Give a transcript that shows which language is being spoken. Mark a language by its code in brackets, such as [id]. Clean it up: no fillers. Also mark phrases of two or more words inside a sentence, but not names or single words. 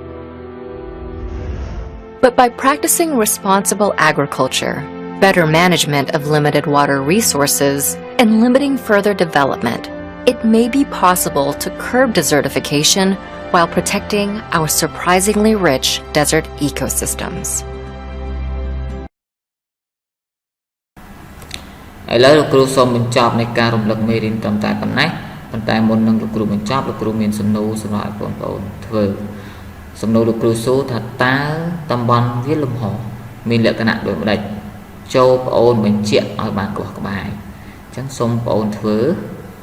[en] But by practicing responsible agriculture, better management of limited water resources, and limiting further development, it may be possible to curb desertification while protecting our surprisingly rich desert ecosystems. [km] ឥឡូវលោកគ្រូសូមបញ្ចប់នៃការរំលឹកមេរៀនត្រឹមតែប៉ុណ្ណេះប៉ុន្តែមុននឹងលោកគ្រូបញ្ចប់លោកគ្រូមានសំណួរសម្រាប់បងប្អូនធ្វើសំណួរលោកគ្រូសួរថាតើតំបន់វាលលំហមានលក្ខណៈដូចម្ដេចចូលបងប្អូនបញ្ជាក់ឲ្យបានក្បោះក្បាយអញ្ចឹងសូមបងប្អូនធ្វើ